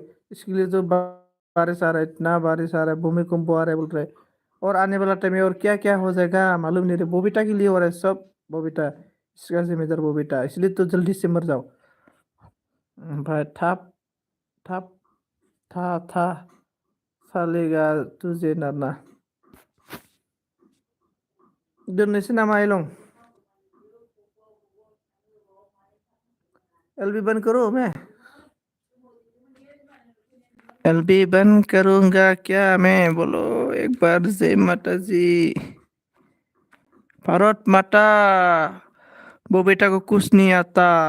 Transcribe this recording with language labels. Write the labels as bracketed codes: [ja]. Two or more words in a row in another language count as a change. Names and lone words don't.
[hi] इसके लिए तो बारिश आ रहा है, इतना बारिश आ रहा है, भूमिकंप आ रहा है बोल रहे। और आने वाला टाइम में और क्या क्या हो जाएगा मालूम नहीं रहे। बोबिटा के लिए हो रहा है सब। बोबिटा इसका जिम्मेदार बोबिटा, इसलिए तो जल्दी से मर जाओ। भाई ठप ठप था सालेगा तुझे नरना। [brx] दोननोसै नामा आइलं? [hi] एलबी बंद करो मैं। एलबी बंद करूंगा क्या मैं? बोलो एक बार जय माता जी। भारत माता, वो बेटा को कुछ नहीं आता।